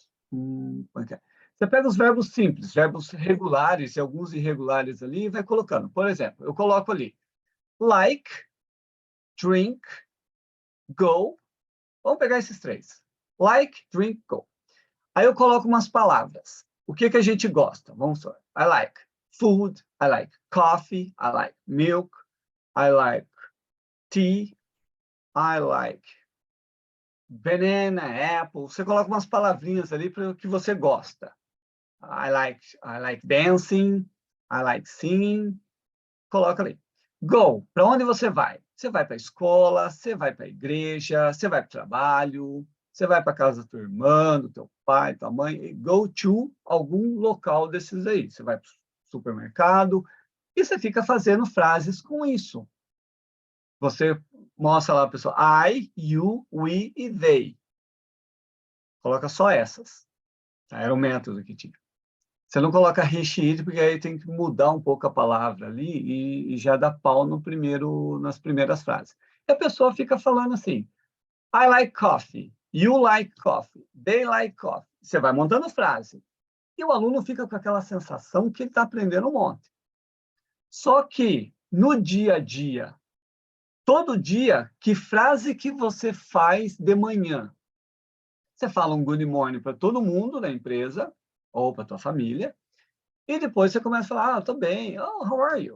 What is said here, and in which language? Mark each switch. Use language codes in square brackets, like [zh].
[pt] como é que é? Você pega os verbos simples, verbos regulares e alguns irregulares ali e vai colocando. Por exemplo, eu coloco ali like, drink, go. Vamos pegar esses 3. Like, drink, go. Aí eu coloco umas palavras. O que a gente gosta? Vamos lá. [en] I like food, I like coffee, I like milk, I like tea, I like banana, apple. [pt] Você coloca umas palavrinhas ali para o que você gosta. [en] I like dancing, I like singing. [pt] Coloca ali. Go. Para onde você vai? Você vai para a escola, você vai para a igreja, você vai para o trabalho, você vai para a casa da tua irmã, do teu pai, tua mãe. [en] Go to [pt] algum local desses aí. Você vai para o supermercado e você fica fazendo frases com isso. Você mostra lá para a pessoa I, you, we e they. Coloca só essas. Era o método que tinha. Você não coloca he, she, it, porque aí tem que mudar um pouco a palavra ali e já dá pau nas primeiras frases. E a pessoa fica falando assim, [en] I like coffee, you like coffee, they like coffee. [pt] Você vai montando frase. E o aluno fica com aquela sensação que ele está aprendendo um monte. Só que, no dia a dia, todo dia, que frase que você faz de manhã? Você fala um [en] good morning [pt] para todo mundo da empresa, ou para a tua família, e depois você começa a falar, estou bem, [en] how are you?